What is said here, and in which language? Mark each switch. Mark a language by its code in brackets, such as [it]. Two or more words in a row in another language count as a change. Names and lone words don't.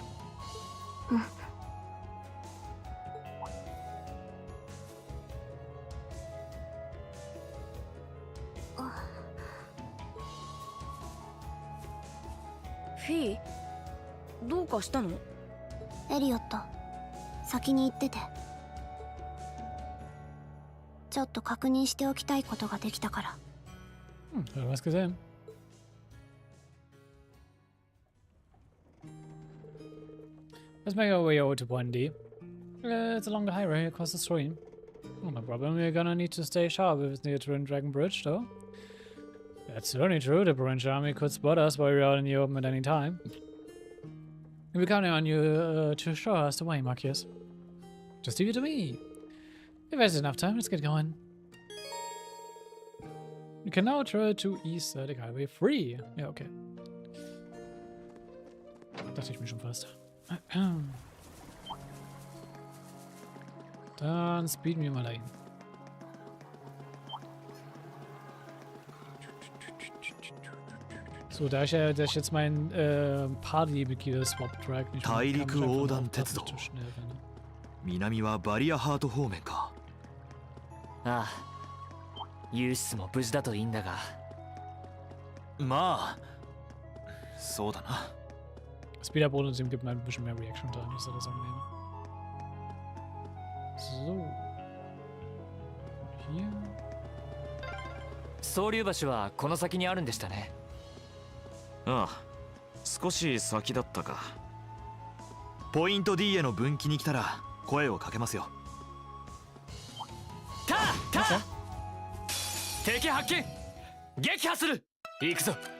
[ja] うん。フィー、どうかしたの？エリオット、先に行ってて。ちょっと確認しておきたいことができたから。 [de] Was gesehen. [en] Let's make our way over to 1D. It's along the highway across the stream. Oh, no problem. We're gonna need to stay sharp if it's near Twin Dragon Bridge, though. That's certainly true. The Branch Army could spot us while we're out in the open at any time. We're counting on you to show us the way, Marcus. Just leave it to me. We've wasted enough time, let's get going. You can now travel to East the Highway free. [de] Ja, okay. Dachte ich mir schon fast. Dann speeden wir mal dahin. So, da ich jetzt mein Party-Mitglieder-Swap-Track nicht mehr kann, zu schnell rennen. [ja] 南はバリアハート方面か。ああ、ユースも無事だといいんだが。まあ、そうだな。 [de] Speeder-Bonus gibt mir ein bisschen mehr [en] Reaction Time, [de] ist das angenehm. So. Hier. [ja] 総流橋はこの先にあるんでしたね。ああ、少し先だったか。ポイント D への分岐に来たら声をかけますよ。敵発見、撃破する。行くぞ。